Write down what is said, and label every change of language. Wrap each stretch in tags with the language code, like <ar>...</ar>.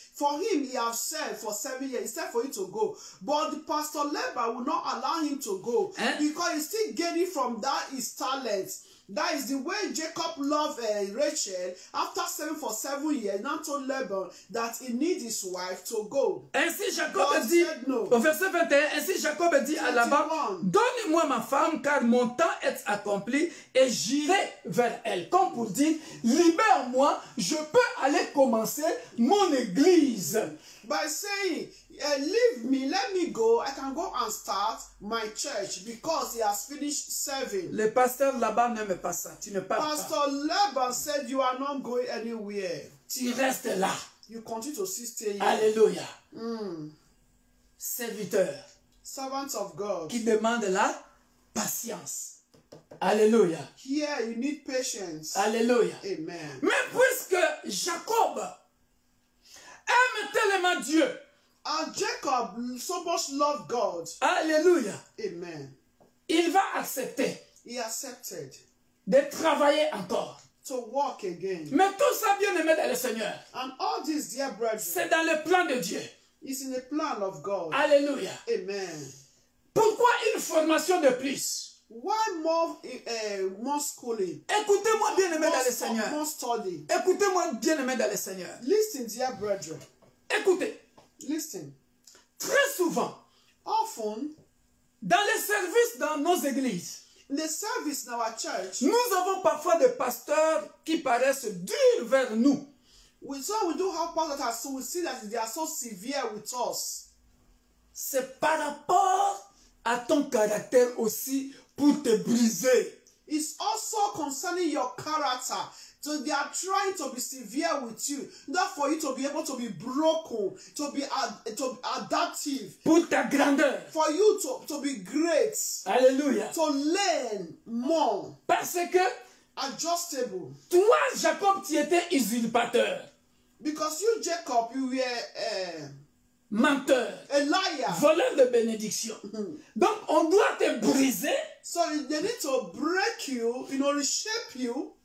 <en>For him, he has served for 7 years. He said for him to go. But the pastor Laban will not allow him to go because he's still getting from that his talent. That is the way Jacob loved Rachel. After serving for 7 years, now told Laban that he needs his wife to go.</en> <fr>Ainsi Jacob dit, no. Au verset 21, ainsi Jacob dit à Laban, donne-moi ma femme car mon temps est accompli et j'irai vers elle. Comme pour dire, libère-moi, je peux aller commencer mon église.</fr> <en>By saying, leave me, let me go, I can go and start my church because he has finished serving.</en> <fr>Le pasteur Laban n'aime pas ça. Tu ne pars pas.</fr> <en>Pastor Laban said you are not going anywhere.</en> <fr>Tu restes là.</fr> <en>You continue to stay here.</en> <fr>Alléluia. Serviteur.</fr> <en>Servants of God.</en> <fr>Qui demande la patience. Alléluia.</fr> <en>Here you need patience. Alléluia. Amen.</en> <fr>Mais puisque Jacob aime tellement Dieu.</fr> <en>And Jacob so much loved God. Alléluia. Amen.</en> <fr>Il va accepter.</fr> <en>He accepted.</en> <fr>De travailler encore.</fr> <en>To walk again.</en> <fr>Mais tout ça, bien aimé dans le Seigneur.</fr> <en>And all this, dear brethren.</en> <fr>C'est dans le plan de Dieu.</fr> <en>It's in the plan of God. Alléluia. Amen.</en> <fr>Pourquoi une formation de plus?</fr> <en>Why more schooling?</en> <fr>Écoutez-moi bien aimé dans le Seigneur.</fr> <en>More study.</en> <fr>Écoutez-moi bien aimé dans le Seigneur.</fr> <en>Listen, dear brethren.</en> <fr>Écoutez.</fr> <en>Listen.</en> <fr>Très souvent.</fr> <en>Often.</en> <fr>Dans les services dans nos églises.</fr> <en>In the service in our church.</en> <fr>Nous avons parfois des pasteurs qui paraissent durs vers nous.</fr> <en>We do have pastors that so we see that they are so severe with us.</en> <fr>C'est par rapport à ton caractère aussi pour te briser.</fr> <en>It's also concerning your character. So they are trying to be severe with you, not for you to be able to be broken, to be adaptive.</en> <fr>Pour ta grandeur.</fr> <en>For you to be great. Alléluia. To learn more.</en> <fr>Parce que</fr> <en>adjustable.</en> <fr>Toi, Jacob, tu étais usurpateur.</fr> <en>Because you, Jacob, you were</en> <fr>menteur.</fr> <en>A liar.</en> <fr>Voleur de bénédiction. Donc, on doit te briser.</fr> <en>So they need to break you, reshape you.</en>